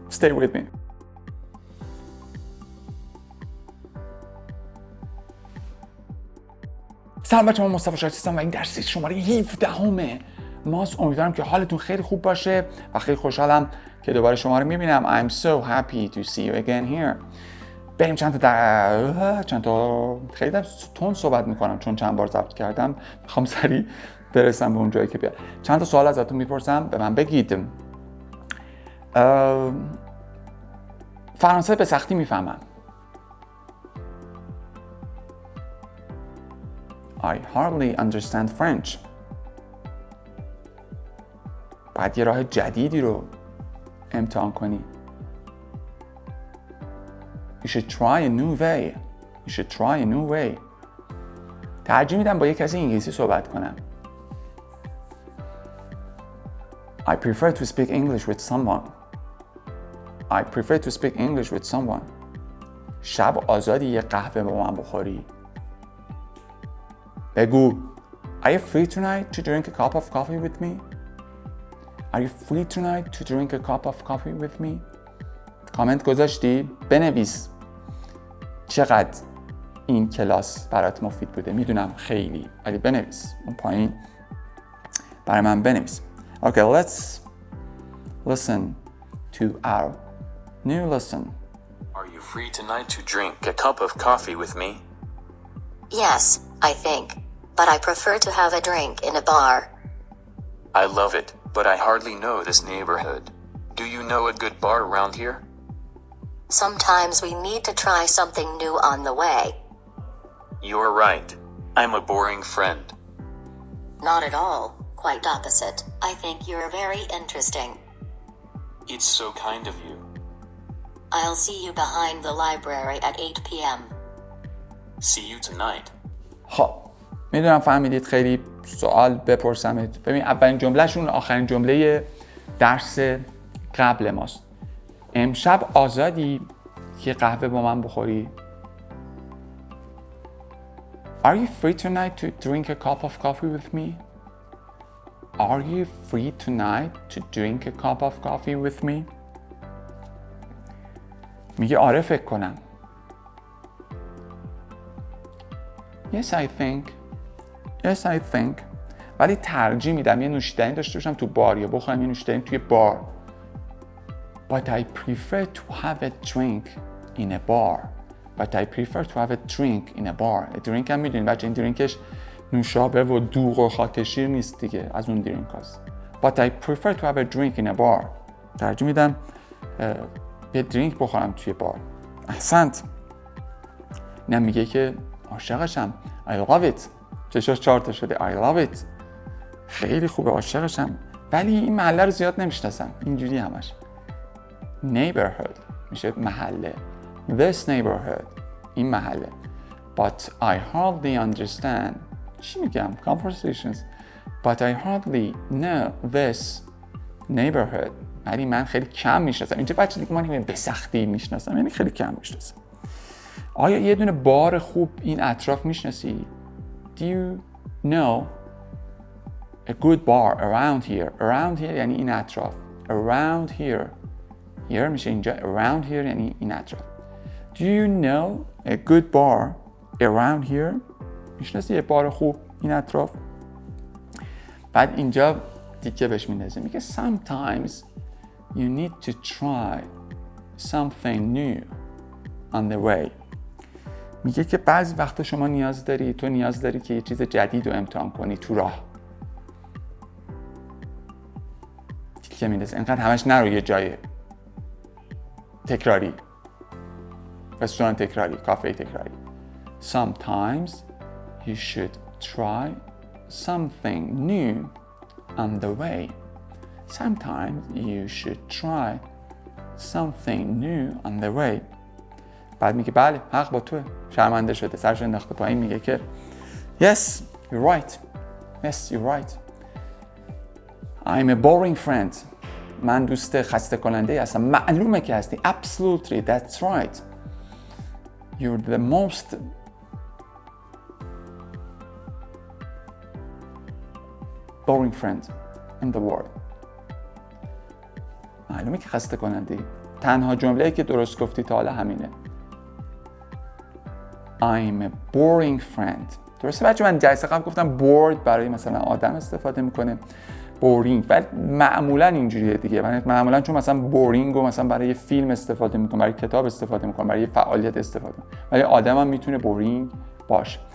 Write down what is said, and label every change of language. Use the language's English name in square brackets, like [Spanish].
[English] Stay with me. [Persian] سلام بچه‌ها، من مصطفی شالچی هستم و این درس شماره 17 ماست. امیدوارم که حالتون خیلی خوب باشه و خیلی خوشحالم که دوباره شما رو میبینم. [English] I'm so happy to see you again here. [Persian] بریم چند تا خیلی تون صحبت میکنم چون چند بار ضبط کردم، میخوام سریع برسم به اون جایی که بیاد. چند تا سوال ازتون میپرسم، به من بگید. فرانسه به سختی میفهمم. [English] I hardly understand French. [Persian] باید یه راه جدیدی رو امتحان کنی. [English] You should try a new way. You should try a new way. [Persian] ترجیح میدم با یک کسی انگلیسی صحبت کنم. [English] I prefer to speak English with someone. I prefer to speak English with someone. [Persian] شب آزادی یه قهوه با من بخوری. [English] بگو Are you free tonight to drink a cup of coffee with me? Are you free tonight to drink a cup of coffee with me? [Persian] کامنت گذاشتی؟ بنویس چقدر این کلاس برات مفید بوده. میدونم خیلی، ولی بنویس اون پایین برای من بنویس. [English] Okay, let's listen to our new lesson. Are you free tonight to drink a cup of coffee with me? Yes, I think, but I prefer to have a drink in a bar. I love it, but I hardly know this neighborhood. Do you know a good bar around here? Sometimes we need to try something new on the way. You're right. I'm a boring friend. Not at all, quite opposite. I think you're very interesting. It's so kind of you. I'll see you behind the library at 8 p.m. See you tonight. [Persian] خب میدونم فهمیدید خیلی سوال بپرسمت. ببین اولین جملهشون آخرین جمله درس قبل ماست. امشب آزادی که قهوه با من بخوری؟ [English] Are you free tonight to drink a cup of coffee with me? Are you free tonight to drink a cup of coffee with me? [Persian] میگه آره فکر کنم. [English] Yes I think. Yes I think. [Persian] ولی ترجیح میدم یه نوشیدنی داشته باشم تو بار یا بخورم یه نوشیدنی توی بار. [English] But I prefer to have a drink in a bar. But I prefer to have a drink in a bar. [Persian] درینک هم میدونید بچه، این درینکش نوشابه و دوغ و خاکشیر نیست دیگه، از اون درینک هست. [English] But I prefer to have a drink in a bar. [Persian] ترجیح میدم یه درینک بخورم توی بار. احسنت. اینم میگه که عاشقشم. [English] I love it. [Persian] چشاش 4 تا شده. I love it. خیلی خوبه، عاشقشم. ولی این محله رو زیاد نمیشناسم. اینجوری همش. Neighborhood میشه محله. [English] This neighborhood [Persian] این محله. [English] But I hardly understand. [Persian] چی میگم؟ Conversations. [English] But I hardly know this neighborhood. [Persian] ولی من خیلی کم میشناسم. اینجا بچه دیگه من به سختی میشناسم، یعنی خیلی کم میشناسم. آیا یه دونه بار خوب این اطراف میشناسی؟ [English] Do you know a good bar around here? Around here [Persian] یعنی این اطراف. [English] Around here. [Persian] Here میشه اینجا. [English] Around here [Persian] یعنی این اطراف. [English] Do you know a good bar around here? [Persian] میشناسی یه بار خوب این اطراف؟ بعد اینجا دیگه بهش میندازه، میگه [English] sometimes you need to try something new on the way. [Persian] میگه که بعضی وقتا شما نیاز داری که یه چیز جدید رو امتحان کنی تو راه. دیگه میندازه اینقدر همش نرو یه جای تکراری، رستوران تکراری، کافه تکراری. [English] Sometimes you should try something new on the way. Sometimes you should try something new on the way. [Persian] بعد میگه بله حق با توه. شرمنده شده، سرش انداخته پایین، میگه که [English] Yes, you're right. Yes, you're right. I'm a boring friend. [Persian] من دوست خسته کننده هستم. معلومه که هستی. [English] Absolutely, that's right. You're the most boring friend in the world. [Persian] معلومه که خسته کننده ای. تنها جمله‌ای که درست گفتی تا حالا همینه. [English] I'm a boring friend. [Persian] درسته بچه، من جلسه قبل گفتم bored برای مثلا آدم استفاده میکنه، boring، ولی معمولا اینجوریه دیگه. من معمولا چون مثلا boring رو مثلا برای فیلم استفاده میکنم، برای کتاب استفاده میکنم، برای فعالیت استفاده میکنم، ولی آدم هم میتونه boring باشه.